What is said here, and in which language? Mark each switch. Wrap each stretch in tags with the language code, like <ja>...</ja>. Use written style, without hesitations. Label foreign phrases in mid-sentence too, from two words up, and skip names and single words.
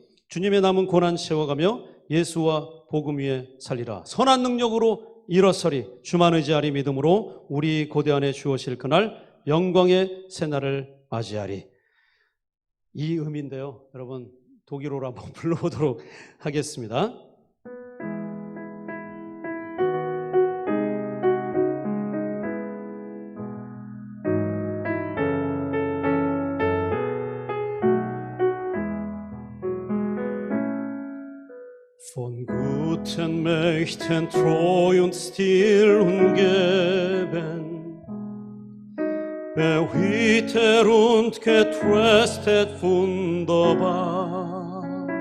<ko>주님의 남은 고난 채워가며 예수와 복음 위에 살리라. 선한 능력으로 일어서리. 주만 의지하리 믿음으로 우리 고대 안에 주어질 그날 영광의 새날을 맞이하리. 이 의미인데요. 여러분 독일어로 한번 불러보도록 하겠습니다.</ko> <de>Von guten Mächten treu und still umgeben, behütet und getröstet wunderbar.</de>